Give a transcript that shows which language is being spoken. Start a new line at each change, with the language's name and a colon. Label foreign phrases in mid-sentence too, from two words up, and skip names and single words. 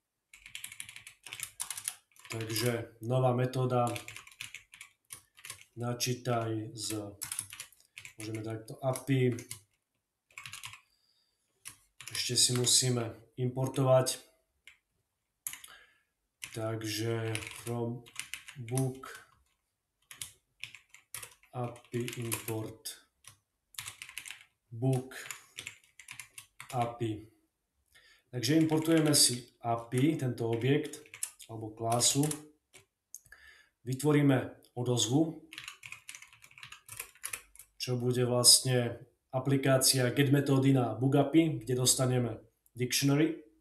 Slovak: Takže nová metóda, načítaj môžeme takto API, ešte si musíme importovať, takže
English: from book API import book API.
Slovak: Takže importujeme si API, tento objekt alebo klasu, vytvoríme odozvu, čo bude vlastne aplikácia get metódy na book API, kde dostaneme dictionary.